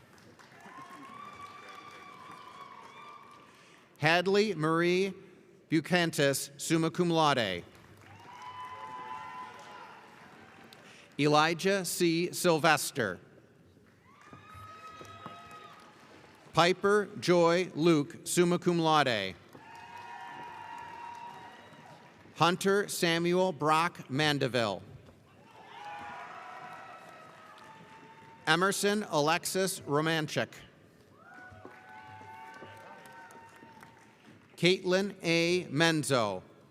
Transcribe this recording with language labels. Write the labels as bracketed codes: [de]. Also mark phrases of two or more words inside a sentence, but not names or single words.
[en] Hadley Marie Bucantis, [la] summa cum laude. [en] Elijah C. Sylvester. Piper Joy Luke, [la] summa cum laude. [en] Hunter Samuel Brock Mandeville. Emerson Alexis Romanchik. Caitlin A. Menzo.